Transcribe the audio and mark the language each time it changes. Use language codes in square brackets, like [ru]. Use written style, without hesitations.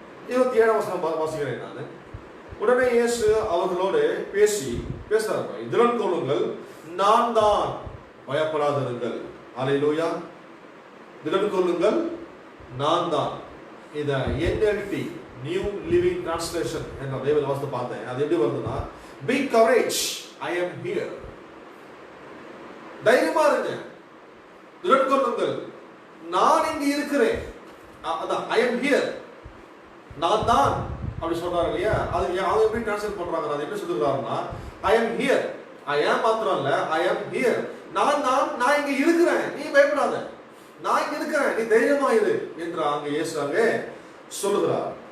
[ta] 27ஆம் வசனம் வாசிக்கிறேன் நான். உடனே இயேசு அவர்களோடு பேசுறாங்க, திடன் கொள்ளுங்கள், நான் தான், பயப்படாதிருங்கள். அல்லேலூயா. திடன் கொள்ளுங்கள், நான் தான். இத NLT நியூ லிவிங் டிரான்ஸ்லேஷன் என்ற பைபிள் வாசித்து பார்த்தேன். அது எப்படி வருதுன்னா, [en] be courage, I am here. [ta] தைரியமா இருங்க, திடன் கொள்ளுங்கள், நான் இங்க இருக்கிறேன். அதான் [en] I am here, [ta] நான் தான் அப்படி சொல்றாரு இல்லையா? அது அவங்க எப்படி டிரான்ஸ்லேட் பண்றாங்க? அது எப்படி சொல்றாருன்னா, [en] I am here, I am [ta] மாத்திரம் இல்ல, [en] I am here, [ta] நான் இங்க இருக்கிறேன், நீ பயப்படாத, நான் இங்க இருக்கிறேன், நீ தைரியமா இரு என்று அங்க இயேசுவே சொல்லுகிறார்.